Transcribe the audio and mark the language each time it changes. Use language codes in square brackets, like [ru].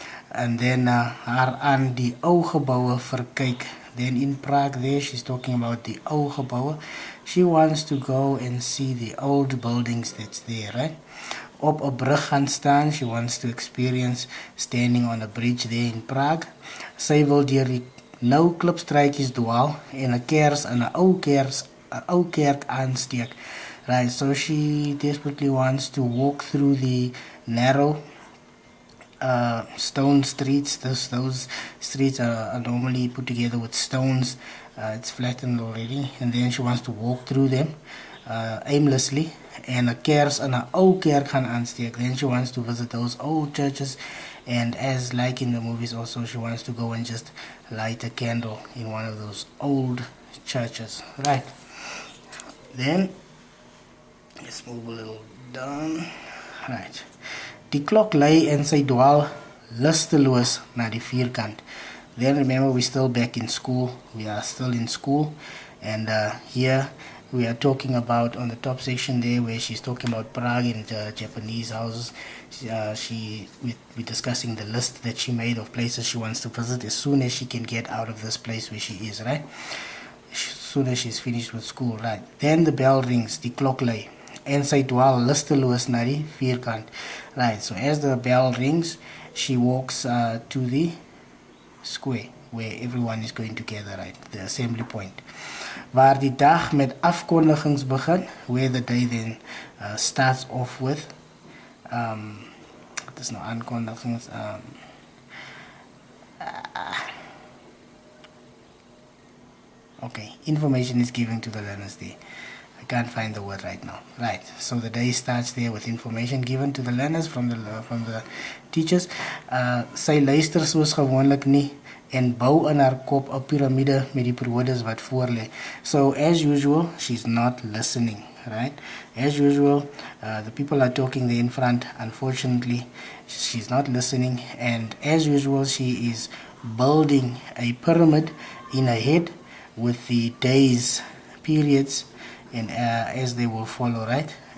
[en] And then [af] haar aan die ou geboue verkyk. [en] Then in Prague there, she's talking about the [af] ou geboue. [en] She wants to go and see the old buildings that's there, right? [af] Op 'n brug gaan staan. [en] She wants to experience standing on a bridge there in Prague. [af] Sy wil deur die nou klipstruitjies dwaal en 'n kers in 'n ou kerk aansteek. [en] Right, so she desperately wants to walk through the narrow stone streets. Those streets are normally put together with stones. It's flattened already, and then she wants to walk through them aimlessly, and [af] 'n kers in 'n ou kerk gaan aansteek. [en] Then she wants to visit those old churches, and as like in the movies also, she wants to go and just light a candle in one of those old churches, right? Then let's move a little down, right? [af] Die klok lui en sy dwaal lusteloos na die vierkant. [en] Then remember, we're still back in school. We are still in school, and here we are talking about, on the top section there, where she's talking about Prague and Japanese houses. We're discussing the list that she made of places she wants to visit as soon as she can get out of this place where she is, right? As soon as she's finished with school, right? Then the bell rings, [af] die klok lui. en sy dwaal lusteloos na die vierkant. [en] Right, so as the bell rings, she walks to the square where everyone is going together, right, the assembly point. [af] Waar die dag met afkondigings begin, [en] where the day then starts off with, [af] wat is nou aankondigings, [en] okay, information is given to the learners there. I can't find the word right now. Right, so the day starts there with information given to the learners from the teachers. [af] Sy luister soos gewoonlik nie en bou in haar kop 'n piramide met die periodes wat voor lê. [en] So as usual, she's not listening, right? As usual, the people are talking there in front. Unfortunately, she's not listening, and as usual, she is building a pyramid in her head with the days, periods, and as they will follow, right?